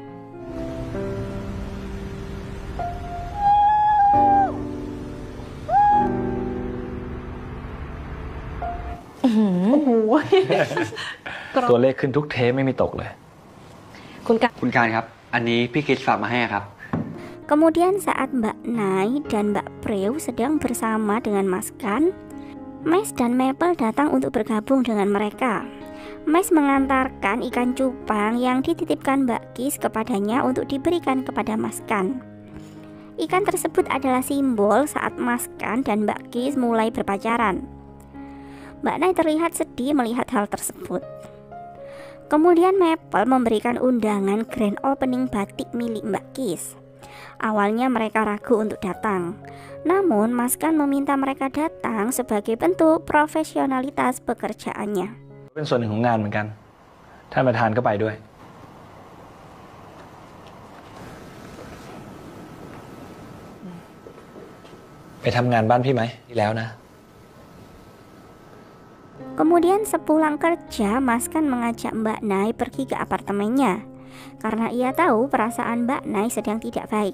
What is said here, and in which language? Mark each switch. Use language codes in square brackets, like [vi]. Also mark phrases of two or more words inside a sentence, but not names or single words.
[th] โอ้โห ตัวเลขขึ้นทุกเทปไม่มีตกเลย คุณกัน คุณการครับ อันนี้พี่คิดฝากมาให้ครับ [id] Kemudian saat Mbak Nai dan Mbak Preu sedang bersama dengan Mas Kan, Mes dan Maple datang untuk bergabung dengan mereka. Mes mengantarkan ikan cupang yang dititipkan Mbak Kis kepadanya untuk diberikan kepada Mas Kan. Ikan tersebut adalah simbol saat Mas Kan dan Mbak Kis mulai berpacaran. Mbak Nai terlihat sedih melihat hal tersebut. Kemudian Maple memberikan undangan [en] grand opening [id] batik milik Mbak Kis. Awalnya mereka ragu untuk datang, namun Mas Kan meminta mereka datang sebagai bentuk profesionalitas pekerjaannya. [th] เป็นส่วนหนึ่งของงานเหมือนกัน ท่านประธานก็ไปด้วย ไปทำงานบ้านพี่ไหมที่แล้วนะ [id] Kemudian sepulang kerja, Mas Kan mengajak Mbak Nai pergi ke apartemennya karena ia tahu perasaan Mbak Nai sedang tidak baik.